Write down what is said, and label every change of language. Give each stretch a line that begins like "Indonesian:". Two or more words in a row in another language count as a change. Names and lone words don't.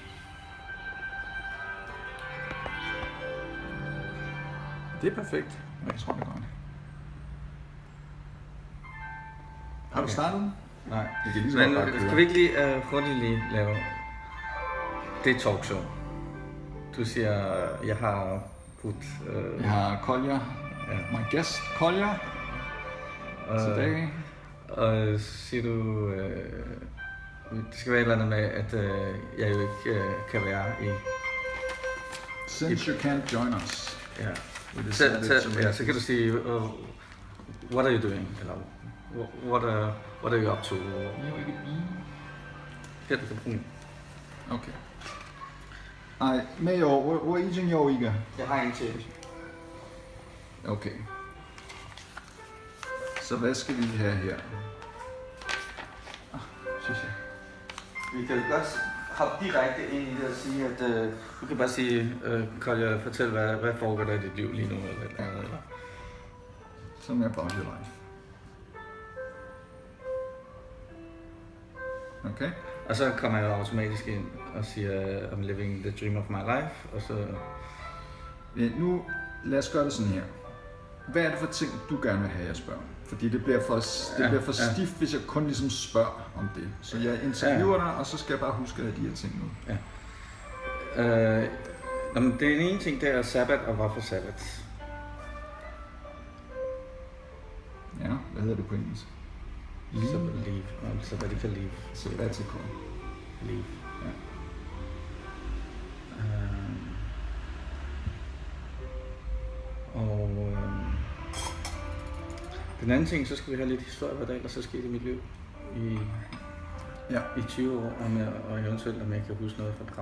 Danish: Det er perfekt. Jeg tror, det går. Har du startet den? Nej. Det kan lige så men godt bare køre. skal vi ikke lige hurtigt lige lave det talkshow? Du siger, jeg har putt... Jeg har Kolja. Ja.
English: My guest, Kolja. Today.
Danish: Og siger du... det skal være et eller andet med, at jeg jo ikke kan være i...
English: Since you can't join us.
Danish: Ja. Så kan du sige,
English: what are you doing? Eller, what are you up to?
Danish: Ja, det kan bruge. Okay. Nej, med jo, hvor er I jo ikke? Jeg har en til. Okay. Så hvad skal vi have her? Synes jeg. Vi kan godt hoppe direkte ind i det og sige, at du kan bare sige, Kolja, fortæl, hvad foregår der i dit liv lige nu? Eller.
English: Sådan about your life.
Danish: Okay. Og så kommer jeg automatisk ind og siger,
English: I'm living the dream of my life,
Danish: og så... Ja, nu lad os gøre det sådan her. Hvad er det for ting, du gerne vil have, jeg spørger? Fordi det bliver for stift, hvis jeg kun ligesom spørger om det. Så jeg interviewer dig, og så skal jeg bare huske at de her ting nu. Ja. Den ene ting, det er sabbat, og hvorfor sabbat? Ja, hvad hedder det på engelsk?
English: Leave. Sabbatical leave.
Danish: Sabbatical. Leave. Ja. Den anden ting, så skal vi have lidt historie, hvad der ellers er sket i mit liv i 20 år, og eventuelt om jeg kan huske noget fra Prag.